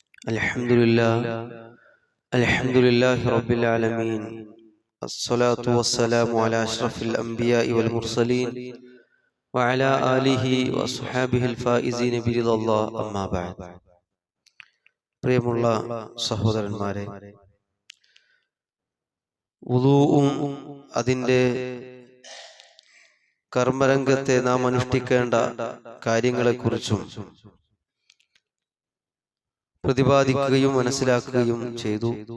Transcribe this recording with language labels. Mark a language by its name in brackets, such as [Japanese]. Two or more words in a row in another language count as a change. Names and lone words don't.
[Arabic] الحمد لله رب العالمين. الصلاة والسلام على أشرف الأنبياء والمرسلين وعلى آله وصحابه الفائزين برضا الله. أما بعد. [Malayalam] പ്രിയമുള്ള സഹോദരന്മാരെ, വുളൂഉം അതിൻ്റെ കർമ്മരംഗത്തെ നാം അനുഷ്ഠിക്കേണ്ട കാര്യങ്ങളെക്കുറിച്ചും പ്രതിപാദിക്കുകയും മനസ്സിലാക്കുകയും ചെയ്തു.